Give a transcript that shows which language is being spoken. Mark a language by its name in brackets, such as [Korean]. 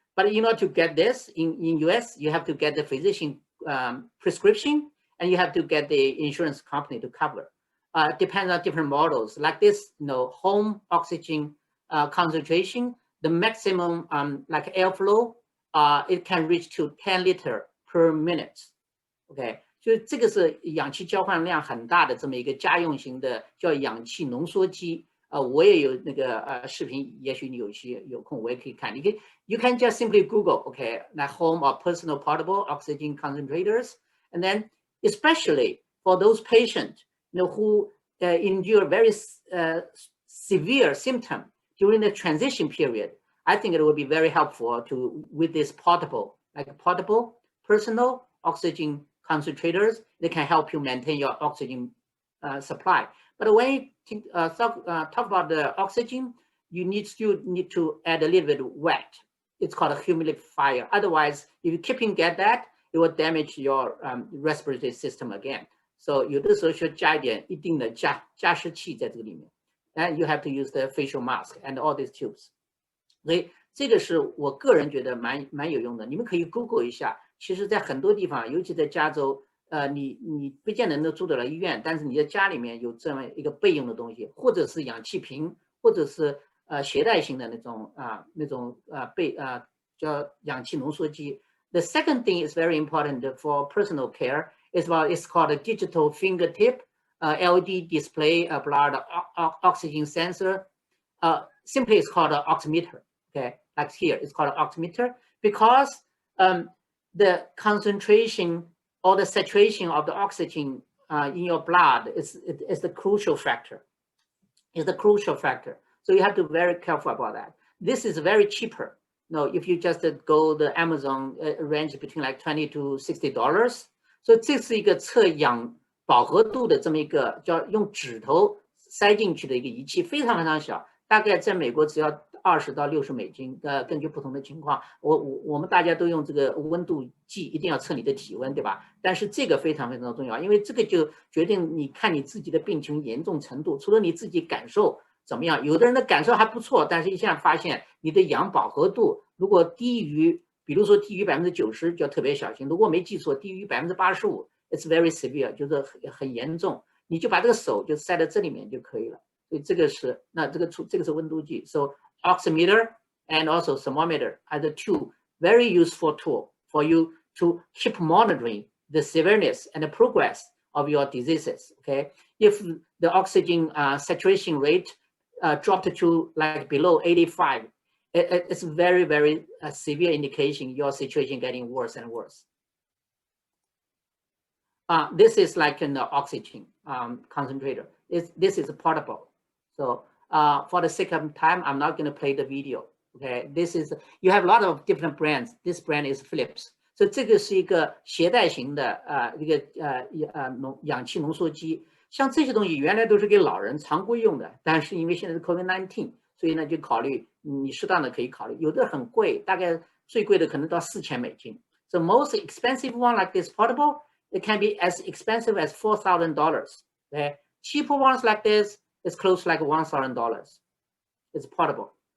[English] But in order to get this in US, you have to get the physician prescription, and you have to get the insurance company to cover. Depends on different models. Like this, home oxygen concentration, the maximum like airflow, it can reach to 10 liter per minute. [Chinese] OK， 就这个是氧气交换量很大的这么一个家用型的叫氧气浓缩机。我也有那个视频，也许你有空我也可以看。 [English] You can just simply Google, OK, like home or personal portable oxygen concentrators, and then especially for those patients who endure very severe symptom during the transition period, I think it will be very helpful with this portable personal oxygen concentrators. They can help you maintain your oxygen supply. But when you talk about the oxygen, you still need to add a little bit of wet. It's called a humidifier. Otherwise, if you keep get that, it will damage your respiratory system again. So [Chinese] 有的时候需要加一点一定的加湿器在这个里面。 [English] And you have to use the facial mask and all these tubes. [Chinese] 所以这个是我个人觉得蛮有用的。你们可以 [English] Google [Chinese] 一下。其实，在很多地方，尤其在加州，你不见得能住得了医院，但是你在家里面有这么一个备用的东西，或者是氧气瓶，或者是携带型的那种叫氧气浓缩机。 [English] The second thing is very important for personal care is it's called a digital fingertip LED display blood oxygen sensor. Simply it's called an oximeter. Okay, like here it's called an oximeter because the concentration or the saturation of the oxygen in your blood is the crucial factor. Is the crucial factor. So you have to be very careful about that. This is very cheaper. If you just go the Amazon range between like $20 to $60. So [Chinese] 这是一个测氧饱和度的这么一个叫用指头塞进去的一个仪器，非常非常小，大概在美国只要20到60美金。根据不同的情况，我们大家都用这个温度计，一定要测你的体温，对吧？但是这个非常非常重要，因为这个就决定你看你自己的病情严重程度。除了你自己感受怎么样，有的人的感受还不错，但是一下发现你的氧饱和度如果低于，比如说低于90%，就要特别小心。如果没记错，低于85%。 [English] It's very severe， [Chinese] 就是很严重，你就把这个手就塞在这里面就可以了。所以这个是这个是温度计。 [English] So oximeter and also thermometer are the two very useful tools for you to keep monitoring the severeness and the progress of your diseases. Okay, if the oxygen saturation rate dropped to like below 85, it's very, very severe indication your situation getting worse and worse. This is like an oxygen concentrator. This is portable. So for the sake of time, I'm not going to play the video. Okay, this is, you have a lot of different brands. This brand is Philips. So [Chinese] 这个是一个携带型的一个氧气浓缩机。像这些东西原来都是给老人常规用的，但是因为现在是 [English] COVID-19， [Chinese] 所以呢就考虑你适当的可以考虑，有的很贵，大概最贵的可能到4000美金。 [English] So most expensive one like this portable, it can be as expensive as $4,000. Okay, cheaper ones like this is close to like $1,000. It's portable.